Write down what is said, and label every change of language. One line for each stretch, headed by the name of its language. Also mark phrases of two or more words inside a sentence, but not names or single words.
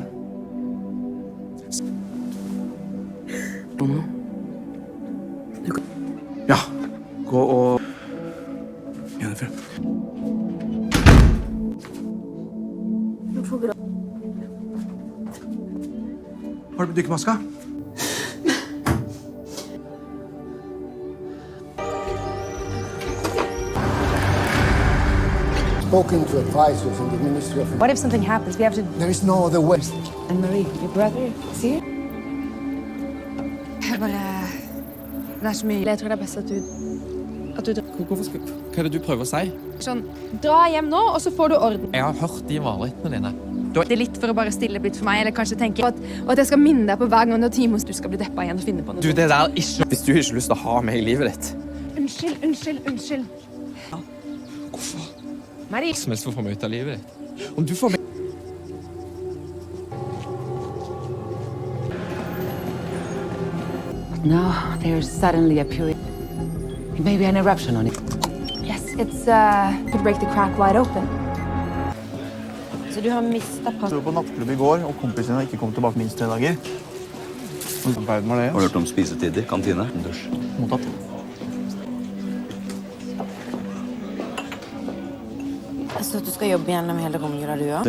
Norwegian: Ja, gå og... Jennifer. Har du dykkermaska?
English: Spoken to advisors in the Ministry of... What if something happens? We have to... There is no other way. And Marie, your brother, see?
Norwegian: Jeg bare... Det er så mye. Jeg tror det er best at du... Hva er det du prøver å si? Sånn, dra hjem nå, og så får du orden. Jeg har hørt de marerittene dine. Det er litt for å bare stille litt for meg, eller kanskje tenke at jeg skal minne deg på hver gang når Timos du skal bli deppa igjen og finne på noe. Du, det der ikke... Hvis du ikke har lyst til å ha meg i livet ditt. Unnskyld. Hvorfor? Marie. Som helst for å få meg ut av livet ditt. Om du får meg...
English: Now there's suddenly appearing maybe an eruption on it. Yes, it's could break the crack wide open.
Norwegian: Så du har mistet pass. Du var på nattklubb i går, og kompisene har ikke kommet tilbake minst 3 dager. Hva var det? Har du hørt om spisetider? Kantine? Dusj? Mottatt. Så du skal jobbe gjennom hele romjula du også?